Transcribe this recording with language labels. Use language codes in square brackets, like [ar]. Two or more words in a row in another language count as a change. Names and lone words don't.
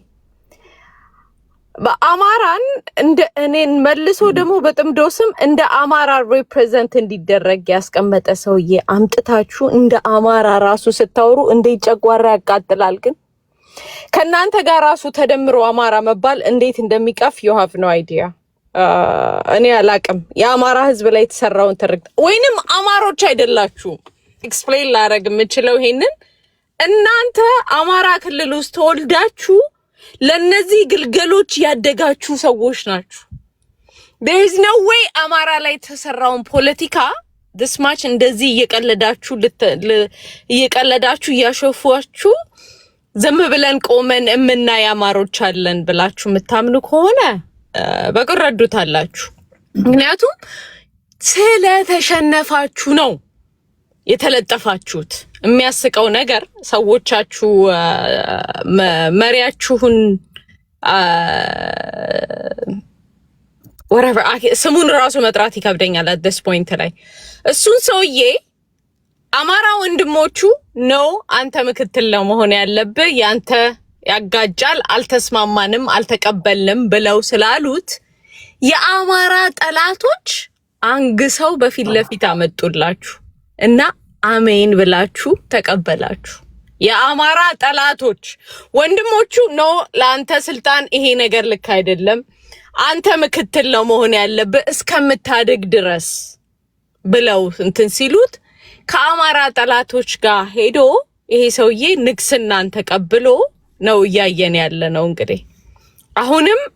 [am] በአማራን እንደ እኔን መልሶ ደግሞ በጥምዶ ስም እንደ አማራ ሪፕሬዘንት እንዲደረግ ያስቀመጠ ሰውዬ አምጥታችሁ እንደ አማራ ራሱ ስታወሩ እንዴት ጨጓራ ያቃጥላል። ግን ከናንተ ጋር ራሱ ተደምሮ አማራ መባል እንዴት እንደሚቀፍ [en] you have no idea። [am] እኔ አላቅም የአማራ ህዝብ ላይ የተሰራውን ትርክት ወይንም አማሮች አይደላችሁም። ኤክስፕሌን ላደርግ የምችለው ይሄንን እናንተ አማራ ክልል ውስጥ ተወልዳችሁ ለነዚህ ግልገሎች ያደጋችሁ ሰዎች ናችሁ። [en] there is no way [am] አማራ ላይ የተሰራውን ፖለቲካ [en] this much [am] እንደዚህ እየቀለዳችሁ እያሾፏችሁ ዝም ብለን ቆመን እምናይ አማሮች አለን ብላችሁ የምታምኑ ከሆነ በቅረዱታላችሁ። ምክንያቱም ስለተሸነፋችሁ ነው የተለጠፋችሁት። የሚያስቀው ነገር ሰዎቻችሁ መሪያችሁን whatever ስሙን ራሱ መጥራት ይከብደኛል [en] at this point [am] ላይ እሱን ሰውዬ አማራ ወንድሞቹ ነው አንተ ምክትል ለመሆን ያለብህ ያንተ ያጋጃል አልተስማማንም አልተቀበልንም ብለው ስላሉት የአማራ ጠላቶች አንግሰው በፊት ለፊት አመጡላችሁ እና አሜን ብላችሁ ተቀበላችሁ። የአማራ ጠላቶች ወንድሞቹ ነው ለአንተ ስልጣን ይሄ ነገር ልክ አይደለም አንተ ምክትል ለመሆን ያለብህ እስከምታድግ ድረስ ብለው እንትን ሲሉት ከአማራ ጠላቶች ጋር ሄዶ ይሄ ሰውዬ ንግስናን ተቀብሎ ነው እያየን ያለ ነው። እንግዲህ አሁንም